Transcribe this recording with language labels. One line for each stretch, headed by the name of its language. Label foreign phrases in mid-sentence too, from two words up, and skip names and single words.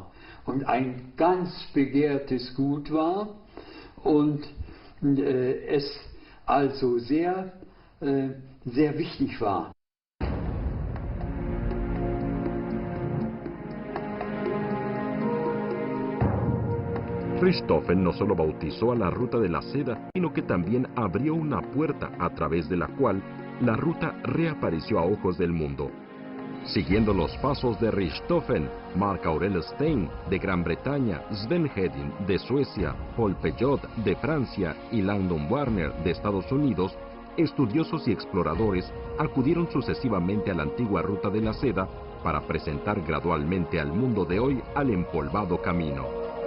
German: Und ein ganz begehrtes Gut war und es also sehr wichtig war.
Spanish: Richthofen no solo bautizó a la Ruta de la Seda, sino que también abrió una puerta a través de la cual la ruta reapareció a ojos del mundo. Siguiendo los pasos de Richthofen, Marc Aurel Stein de Gran Bretaña, Sven Hedin de Suecia, Paul Peugeot de Francia y Langdon Warner de Estados Unidos, estudiosos y exploradores acudieron sucesivamente a la antigua Ruta de la Seda para presentar gradualmente al mundo de hoy al empolvado camino.